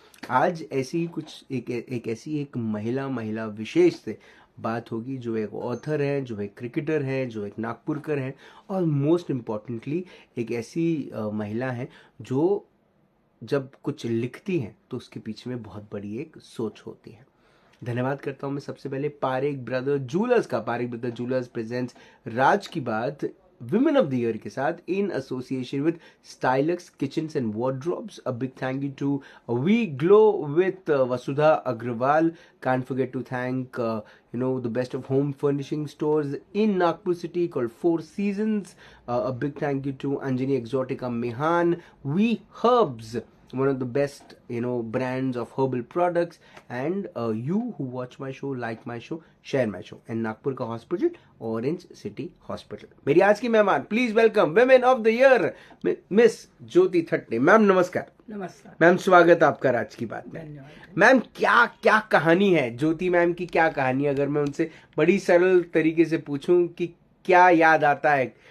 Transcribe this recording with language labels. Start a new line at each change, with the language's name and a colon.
Hindi: आज ऐसी ही कुछ एक ऐसी एक महिला विशेष से बात होगी जो एक ऑथर है, जो एक क्रिकेटर है, जो एक नागपुरकर है और मोस्ट इम्पॉर्टेंटली एक ऐसी महिला है जो जब कुछ लिखती हैं तो उसके पीछे में बहुत बड़ी एक सोच होती है। धन्यवाद करता हूं मैं सबसे पहले पारेख ब्रदर जूलर्स का। पारेख ब्रदर जूलर्स प्रेजेंट्स राज की बात विमेन ऑफ द ईयर के साथ
English: in association with
Hindi: Stylux Kitchens and Wardrobes.
English: A big thank you to We Glow with Vasudha Agrawal. Can't forget to thank the best of home furnishing stores in Nagpur city called Four Seasons. A big thank you to Anjani Exotica Mehan. We Herbs, one of the best brands of herbal products, and you who watch my show, like my show, share my show, and Nagpur
Hindi: का
English: Hospital Orange City Hospital.
Hindi: मेरी आज की मेहमान, please welcome women of the year miss Jyoti Thatte. Ma'am नमस्कार। नमस्कार ma'am, स्वागत आपका राज की बात में। धन्यवाद मैम, क्या कहानी है ज्योति मैम की? क्या कहानी, अगर मैं उनसे बड़ी सरल तरीके से पूछूं कि क्या याद आता है?